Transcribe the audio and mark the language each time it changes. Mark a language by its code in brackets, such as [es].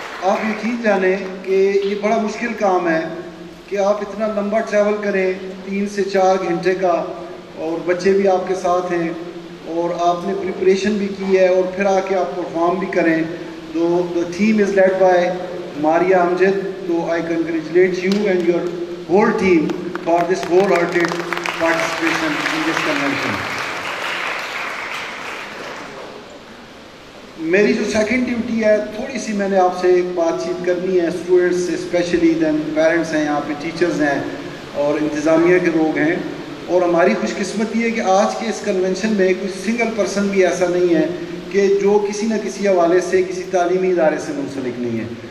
[ur] آپ یقین جانیں کہ یہ بڑا مشکل کام ہے کہ آپ اتنا لمبا ٹریول کریں 3 سے 4 گھنٹے کا، اور بچے بھی آپ کے ساتھ ہیں، اور آپ نے پریپریشن بھی کی ہے، اور پھر آ کے آپ پرفارم بھی کریں. [en] تو the team is led by Maria Amjad. So I congratulate you and your whole team for this wholehearted participation in this convention. [ur] میری جو سیکنڈ ڈیوٹی ہے، تھوڑی سی میں نے آپ سے ایک بات چیت کرنی ہے اسٹوڈنٹس سے اسپیشلی، دین پیرنٹس ہیں یہاں پہ، ٹیچرز ہیں اور انتظامیہ کے لوگ ہیں. اور ہماری خوش قسمتی ہے کہ آج کے اس کنونشن میں کوئی سنگل پرسن بھی ایسا نہیں ہے کہ جو کسی نہ کسی حوالے سے کسی تعلیمی ادارے سے منسلک نہیں ہے.